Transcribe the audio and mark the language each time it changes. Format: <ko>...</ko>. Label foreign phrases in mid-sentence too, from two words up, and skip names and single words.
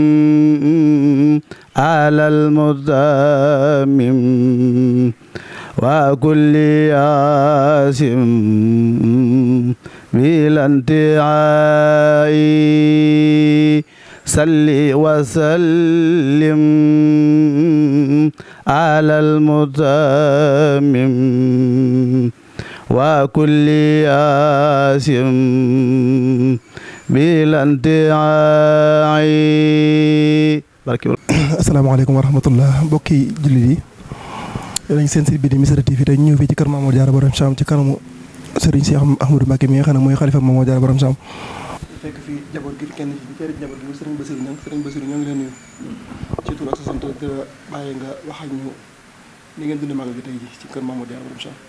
<ar>على المتمم وكل ياسم بلا انتهاء صلي وسلم على المتمم وكل ياسم بلا انتهاء. السلام عليكم ورحمة الله</ar> <wo>mbokki jullit yi dañ seen site bi di Misra TV tey ñëw fii ci kër Mamour Diarra Borom Sam ci kanamu Serigne Cheikh Ahmadou Mbacké mi nga xam ne mooy xalifa Mamour Diarra Borom Sam fekk fii jaboot gi kenn ci kër jaboot gi Serigne Bassirou Niang Serigne Bassirou ñoo ngi leen nuyu ci tur ak sa sant di la bàyyi nga wax ak ñu ni ngeen dund magal gi tey ji ci kër Mamour Diarra Borom Sam.</wo>